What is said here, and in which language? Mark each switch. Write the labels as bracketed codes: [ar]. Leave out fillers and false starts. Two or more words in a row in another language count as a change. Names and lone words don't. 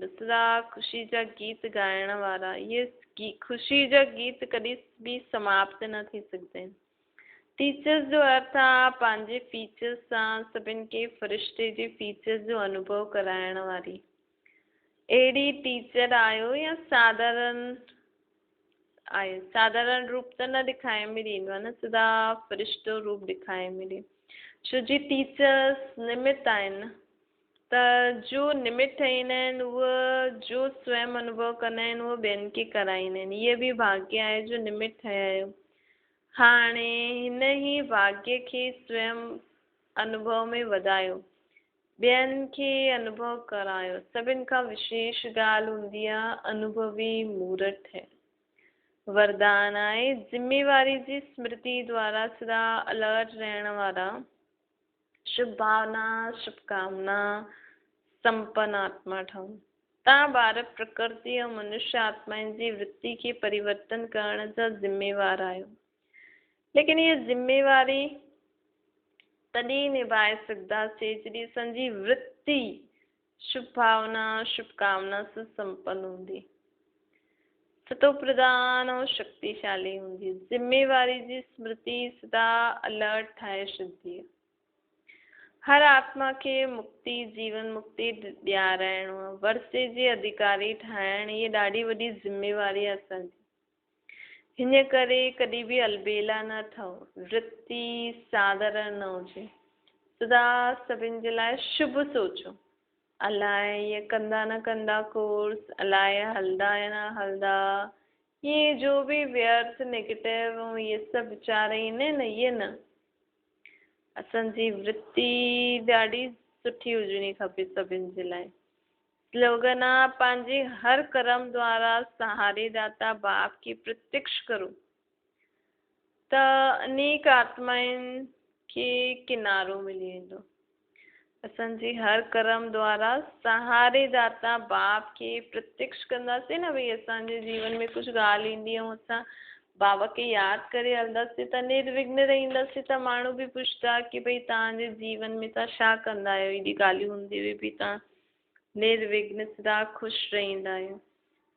[sd] सदा ख़ुशी जा गीत ॻाइण वारा, इहे ख़ुशी जा गीत कॾहिं बि समाप्त न थी सघंदा आहिनि। टीचर्स जो अर्थ आहे पंहिंजे फीचर्स सां सभिनि खे फ़रिश्ते जे फीचर्स जो अनुभव कराइण वारी। अहिड़ी टीचर आहियो या साधारण आहे। साधारण रूप त न ॾेखारे में ॾींदो आहे न, सदा फ़रिश्तो रूप ॾेखारे में ॾे। छो जी टीचर्स निमित आहिनि न, त जो निमित ठहींदा आहिनि उहे जो स्वयं अनुभव कंदा आहिनि उहो ॿियनि खे कराईंदा आहिनि। इहे बि भाग्य आहे जो निमित ठहिया आहियो। हाणे हिन ई भाग्य खे स्वयं अनुभव में वधायो, ॿियनि खे अनुभव करायो। सभिनि खां विशेष ॻाल्हि हूंदी आहे अनुभवी मूर्त है। वरदान आहे ज़िम्मेवारी जी स्मृति द्वारा सदा अलर्ट रहण वारा, शुभ भावना शुभकामना संपन्न आत्मा ठहूं। तव्हां ॿार प्रकृति ऐं मनुष्य आत्माउनि जी वृत्ति खे परिवर्तन करण जा ज़िम्मेवार आहियो। लेकिन इहा ज़िम्मेवारी तॾहिं निभाए सघंदासीं जॾहिं असांजी वृत्ति शुभ भावना शुभकामना सां संपन्न हूंदी, सतो प्रधान ऐं शक्तिशाली हूंदी। ज़िम्मेवारी जी स्मृति सदा अलर्ट ठाहे छॾंदी आहे। हर आत्मा खे मुक्ति जीवन मुक्ति ॾियाराइणो आहे, वर्से जे अधिकारी ठाहिण, इहा ॾाढी वॾी ज़िम्मेवारी आहे असांजी। हिन करे कॾहिं बि अलबेला न ठहो, वृत्ति साधारण न हुजे, सदा सभिनि जे लाइ शुभ सोचो। अलाए इहे कंदा न कंदा कोर्स, अलाए हलंदा या न हलंदा, इहे जो बि व्यर्थ नेगेटिव ऐं इहे सभु वीचार ईंदा आहिनि न, इहे न। असांजी वृत्ति ॾाढी सुठी हुजणी खपे सभिनि जे लाइ। स्लोगन आहे पंहिंजे हर कर्म द्वारा सहारे दाता बाप खे प्रत्यक्ष करो त अनेक आत्माउनि खे किनारो मिली वेंदो। असांजे हर कर्म द्वारा सहारे दाता बाप खे प्रत्यक्ष कंदासीं न। भई असांजे जीवन में कुझु ॻाल्हि ईंदी ऐं असां बाबा खे यादि करे हलंदासीं त निर्विघ्न रहंदासीं। त माण्हू बि पुछंदा कि भई तव्हांजे जीवन में तव्हां छा कंदा आहियो, एॾी ॻाल्हियूं हूंदी हुई बि तव्हां निर्विघ्न सदा ख़ुशि रहंदा आहियो।